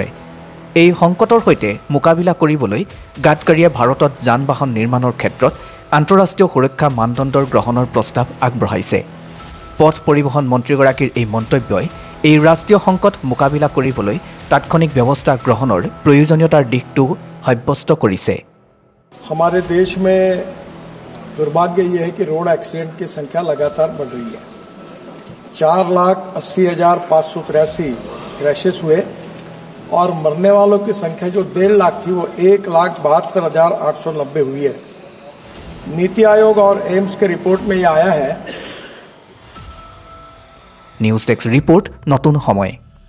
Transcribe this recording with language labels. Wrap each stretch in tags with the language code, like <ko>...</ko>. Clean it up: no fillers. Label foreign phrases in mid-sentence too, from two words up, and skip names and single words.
<as>এই সংকটৰ সৈতে মোকাবিলা কৰিবলৈ গাডকাৰীয়ে ভাৰতত যান বাহন নিৰ্মাণৰ ক্ষেত্ৰত আন্তঃৰাষ্ট্ৰীয় সুৰক্ষা মানদণ্ডৰ গ্ৰহণৰ প্ৰস্তাৱ আগবঢ়াইছে। পথ পৰিবহণ মন্ত্ৰীগৰাকীৰ এই মন্তব্যই এই ৰাষ্ট্ৰীয় সংকট মোকাবিলা কৰিবলৈ তাৎক্ষণিক ব্যৱস্থা গ্ৰহণৰ প্ৰয়োজনীয়তাৰ দিশটো সাব্যস্ত কৰিছে।</as> <hi>हमारे देश में दुर्भाग्य ये है कि रोड एक्सीडेंट की संख्या लगातार बढ़ रही है। 4,80,583 क्रैशेस हुए और मरने वालों की संख्या जो 1.5 लाख थी वो 1,72,890 हुई है। नीति आयोग और एम्स के रिपोर्ट में ये आया है।</hi> <as>নিউজ ডেস্ক ৰিপৰ্ট, নতুন সময়।</as>